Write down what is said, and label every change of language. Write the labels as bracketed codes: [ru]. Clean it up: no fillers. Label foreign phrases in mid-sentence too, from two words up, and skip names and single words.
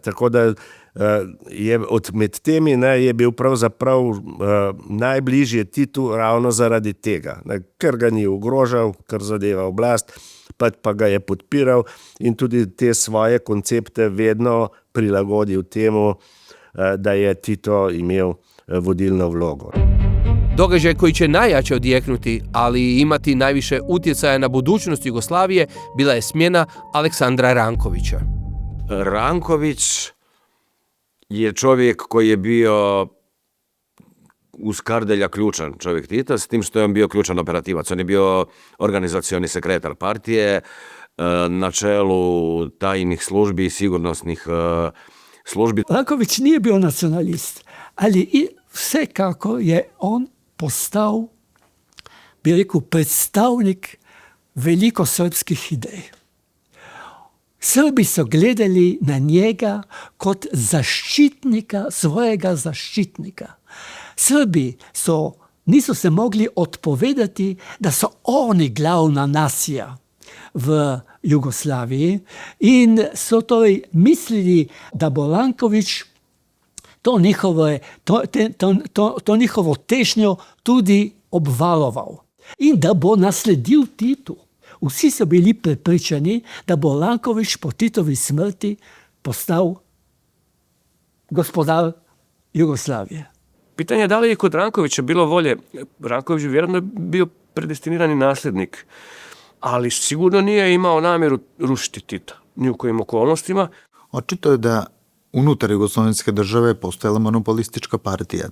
[sl] Tako da med temi je bil pravzaprav najbližje Titu ravno zaradi tega, ne, ker ga ni ogrožal, kar zadeva oblast, pa ga je podpiral in tudi te svoje koncepte vedno prilagodil temu, da je Tito imel vodilno vlogo. [hr] Događaj koji će najjače odjeknuti, ali i imati najviše utjecaja na budućnost Jugoslavije, bila je smjena Aleksandra Rankovića. Ranković je čovjek koji je bio uz Kardelja ključan čovjek Tita, s tim što je on bio ključan operativac. On je bio organizacioni sekretar partije, na čelu tajnih službi i sigurnosnih službi. Ranković nije bio nacionalist, ali i sve kako je on postao, [sl] bi rekel, predstavnik velikosrpskih idej. Srbi so gledali na njega kot zaščitnika, svojega zaščitnika. Srbi niso se mogli odpovedati, da so oni glavna nacija v Jugoslaviji in so torej mislili, da bo Ranković to njihovo težnjo tudi obvaroval in da bo nasledil Titu. Vsi so bili prepričani, da bo Ranković po Titovi smrti postal gospodar Jugoslavije. [hr] Pitanje je da li je kod Rankovića bilo volje. Ranković je vjerojatno bio predestinirani nasljednik, ali sigurno nije imao namjeru rušiti Tita, ni u kojim okolnostima. Očito je da unutar jugoslovenske države postojala monopolistička partija.